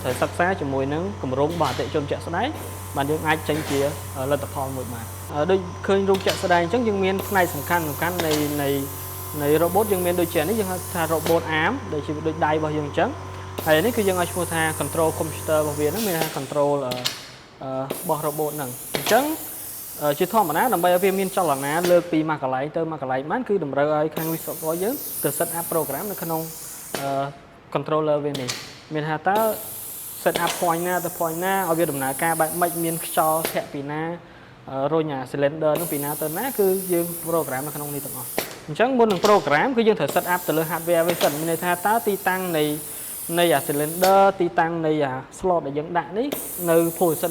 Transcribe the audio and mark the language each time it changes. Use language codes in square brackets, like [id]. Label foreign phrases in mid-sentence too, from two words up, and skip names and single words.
[km] ត្រូវសិក្សាជាមួយនឹងគម្រោងរបស់អតិថិជនជាក់ស្ដែងបានយើងអាចចេញជាលទ្ធផលមួយបានដូចឃើញរូបជាក់ស្ដែងអញ្ចឹងយើងមានផ្នែកសំខាន់នៃ robot យើងមានដូចជានេះយើងហៅថា [en] robot arm [km] ដូចជាដូចដៃរបស់យើងអញ្ចឹងហើយនេះគឺយើងឲ្យឈ្មោះថា [en] control computer [km] របស់វាហ្នឹងមានថា control របស់ robot ហ្នឹងអញ្ចឹងជាធម្មតាដើម្បីឲ្យវាមានចលនាលើកពីមួយកន្លែងទៅមួយកន្លែងបានគឺតម្រូវឲ្យខាងវិស្វករយើងទៅ [en] set up program [km] នៅក្នុង controller វានេះមានថាតើ [en] set up point [km] ណាទៅ point ណាឲ្យវាដំណើរការបែបម៉េចមានខ្យល់ធាក់ពីណារុញអា cylinder នោះពីណាទៅណាគឺយើង program នៅក្នុងនេះទាំងអស់អញ្ចឹងមុននឹង program គឺយើងត្រូវ [en] set up [km] ទៅលើ hardware វាសិនមានន័យថាតើទីតាំងនៃអា cylinder ទីតាំងនៃអា slot ដែលយើងដាក់នេះនៅ position